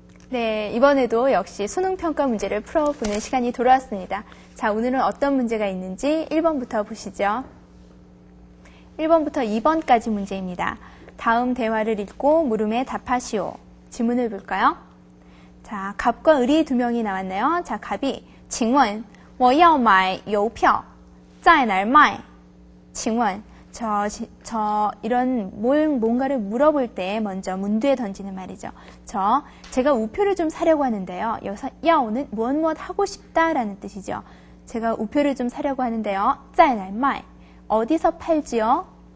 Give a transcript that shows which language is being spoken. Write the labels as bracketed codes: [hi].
[ko] 네, 이번에도 역시 수능평가 문제를 풀어보는 시간이 돌아왔습니다. 자, 오늘은 어떤 문제가 있는지 1번부터 보시죠. 1번부터 2번까지 문제입니다. 다음 대화를 읽고 물음에 답하시오. 질문을 볼까요? 자, 갑과 을이 두 명이 나왔네요. 자, 갑이 [zh] 请问我要买邮票在哪儿卖? 请问 [ko] 이런 뭔가를 물어볼 때 먼저 문두에 던지는 말이죠. 제가 우표를 좀 사려고 하는데요. 여기서 야오는 무엇 하고 싶다라는 뜻이죠. 제가 우표를 좀 사려고 하는데요. [zh] 在哪儿卖? [ko] 어디서 팔지요?